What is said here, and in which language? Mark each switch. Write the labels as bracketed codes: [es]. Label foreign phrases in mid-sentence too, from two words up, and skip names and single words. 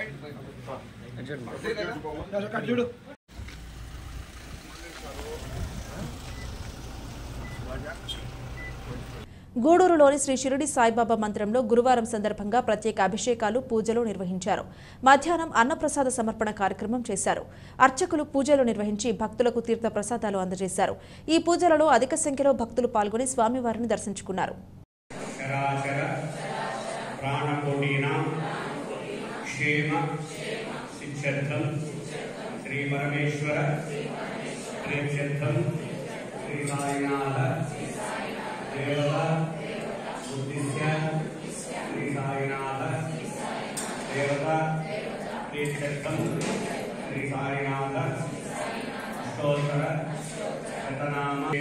[te] గూడూరులోని శ్రీ షిరిడి సాయిబాబా మందిరంలో గురువారం సందర్భంగా ప్రత్యేక అభిషేకాలు పూజలు నిర్వహించారు. మధ్యాహ్నం అన్నప్రసాద సమర్పణ కార్యక్రమం చేశారు. అర్చకులు పూజలు నిర్వహించి భక్తులకు తీర్థ ప్రసాదాలు అందజేశారు. ఈ పూజలలో అధిక సంఖ్యలో భక్తులు పాల్గొని స్వామివారిని దర్శించుకున్నారు. [sa] देवता बुद्धिस्य श्री साईनाथ देवता प्रीत्यर्थम श्री साईनाथ अष्टोत्तर शतनाम